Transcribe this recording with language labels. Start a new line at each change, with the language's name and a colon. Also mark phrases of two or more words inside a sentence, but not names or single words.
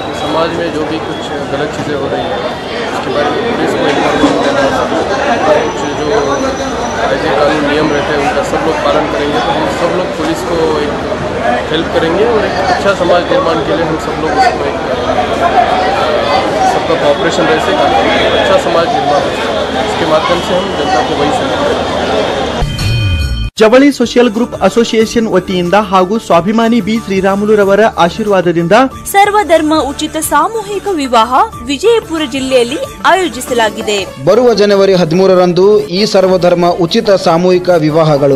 Hindi: तो समाज में जो भी कुछ गलत चीज़ें हो रही हैं उसके बारे में पुलिस को इन्फॉर्मेशन देना, कुछ जो कायदे कानून नियम रहते हैं उनका सब लोग पालन करेंगे तो हम सब लोग पुलिस को एक हेल्प करेंगे और एक अच्छा समाज निर्माण के लिए हम सब लोग उसको एक सबका कॉपरेशन रह से अच्छा समाज निर्माण हो सके। इसके माध्यम से हम जनता को वही समझ
Kannada: ಜವಳಿ ಸೋಷಿಯಲ್ ಗ್ರೂಪ್ ಅಸೋಸಿಯೇಷನ್ ವತಿಯಿಂದ ಹಾಗೂ ಸ್ವಾಭಿಮಾನಿ ಬಿ ಶ್ರೀರಾಮುಲುರವರ ಆಶೀರ್ವಾದದಿಂದ ಸರ್ವಧರ್ಮ ಉಚಿತ ಸಾಮೂಹಿಕ ವಿವಾಹ ವಿಜಯಪುರ ಜಿಲ್ಲೆಯಲ್ಲಿ ಆಯೋಜಿಸಲಾಗಿದೆ। ಬರುವ ಜನವರಿ 13ರಂದು ಈ ಸರ್ವಧರ್ಮ ಉಚಿತ ಸಾಮೂಹಿಕ ವಿವಾಹಗಳು